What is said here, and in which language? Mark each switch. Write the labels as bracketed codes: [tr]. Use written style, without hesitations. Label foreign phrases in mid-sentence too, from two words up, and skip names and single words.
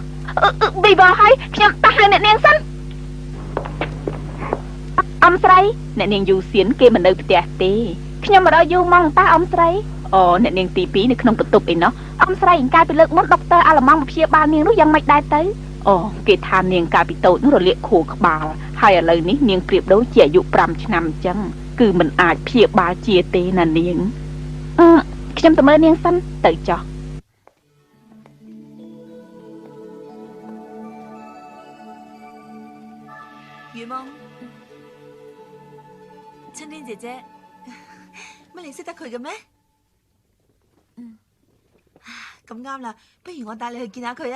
[km] ប៊ីបហើយខ្ញុំតោះហៅអ្នកនាងសិនអំស្រីអ្នកនាងយូសៀនគេមិននៅផ្ទះទេខ្ញុំមករកយូរមកតើអំស្រីអូអ្នកនាងទី2នៅក្នុងបន្ទប់អីណោះអំស្រីអង្កាយពីលើកមុនដុកទ័រអាឡម៉ង់មកព្យាបាលនាងនោះយ៉ាងម៉េចដែរទៅអូគេថានាងកាលពីតូចនោះរលាកខួរក្បាលហើយឥឡូវនេះនាងប្រៀបដូចជាអាយុ5ឆ្នាំអញ្ចឹងគឺមិនអាចព្យាបាលជាទេណានាងខ្ញុំទៅមើលនាងសិនទៅចុះ [yue] 雨夢，春天姐姐，乜你識得佢嘅咩？咁啱啦，不如我帶你去見下佢啊！